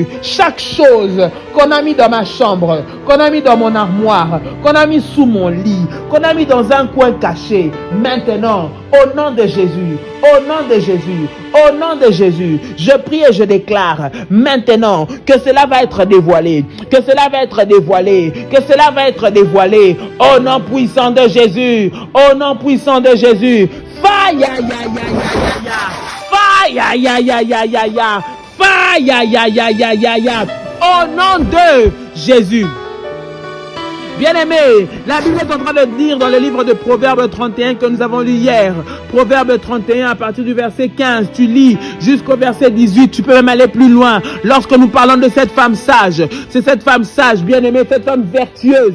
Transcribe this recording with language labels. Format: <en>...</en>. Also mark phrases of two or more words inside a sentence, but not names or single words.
<fr>Chaque chose qu'on a mis dans ma chambre, qu'on a mis dans mon armoire, qu'on a mis sous mon lit, qu'on a mis dans un coin caché, maintenant, au nom de Jésus, au nom de Jésus, au nom de Jésus, je prie et je déclare maintenant que cela va être dévoilé, que cela va être dévoilé, que cela va être dévoilé au nom puissant de Jésus, au nom puissant de Jésus. Faille, ya, ya, ya, ya, ya. Faille, ya, ya, ya, ya, ya, ya. Faille, ya, ya, ya, ya, ya, ya. Au nom de Jésus. Bien-aimé, la Bible est en train de dire dans le livre de Proverbes 31 que nous avons lu hier. Proverbes 31 à partir du verset 15, tu lis jusqu'au verset 18, tu peux même aller plus loin. Lorsque nous parlons de cette femme sage, c'est cette femme sage, bien-aimée, cette femme vertueuse.</fr>